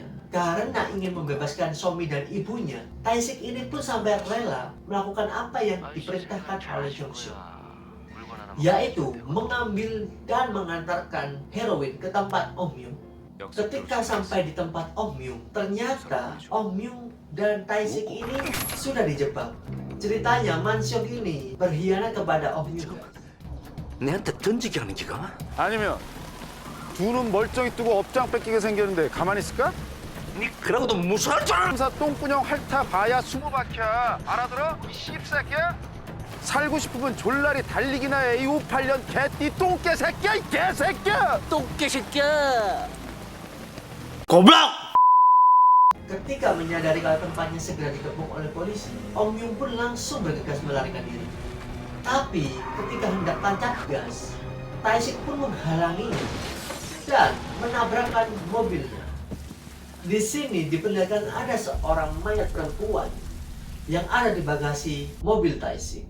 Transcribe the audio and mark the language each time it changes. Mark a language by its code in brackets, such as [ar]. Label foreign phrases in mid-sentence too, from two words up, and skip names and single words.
[id] Karena ingin membebaskan Somi dan ibunya, Tae-sik ini pun sampai rela melakukan apa yang diperintahkan oleh Jong-suk, yaitu mengambil dan mengantarkan heroin ke tempat Om Myung. Ketika sampai di tempat Om Myung, ternyata Om Myung dan Tae-sik ini sudah dijebak. Ceritanya Mansyok ini berkhianat kepada Om Myung. [ko] 내한테 던지게 하는 기가? 아니면 두 눈 멀쩡히 뜨고 업장 뺏기게 생겼는데 가만히 있을까? 니 그러고도 무서울 줄 알아? 검사 똥구녕 핥아 봐야 20바퀴야. 알아들어? 이 씹새끼야? 살고 싶으면 졸라리 달리기나 해. 이 58년 개띠 똥개 새끼야, 이 개새끼야! 똥개 새끼야! 고블락! [id] Ketika menyadari kalau tempatnya segera dikepung oleh polisi, Om Myung pun langsung bergegas melarikan diri. Tapi ketika hendak tancap gas, Tae-sik pun menghalanginya dan menabrakkan mobilnya. Di sini diperlihatkan ada seorang mayat perempuan yang ada di bagasi mobil Tae-sik.